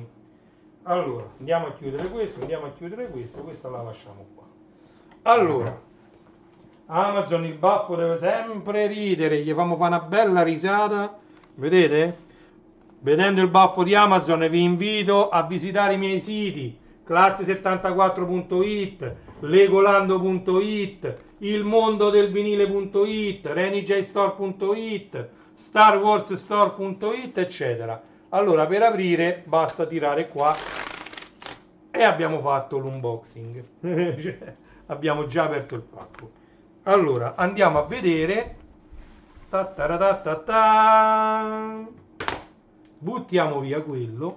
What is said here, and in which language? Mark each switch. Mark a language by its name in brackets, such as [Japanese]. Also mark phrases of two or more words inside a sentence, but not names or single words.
[Italian] Allora, andiamo a chiudere questo, andiamo a chiudere questo, questa la lasciamo qua. Allora, Amazon, il baffo deve sempre ridere, gli famo fare una bella risata, vedete? Vedendo il baffo di Amazon vi invito a visitare i miei siti classe74.it, legolando.it, ilmondodelvinile.it, renijstore.it, starwarsstore.it, eccetera. Allora, per aprire basta tirare qua e abbiamo fatto l'unboxing. Cioè, abbiamo già aperto il pacco. Allora, andiamo a vedere. Buttiamo via quello.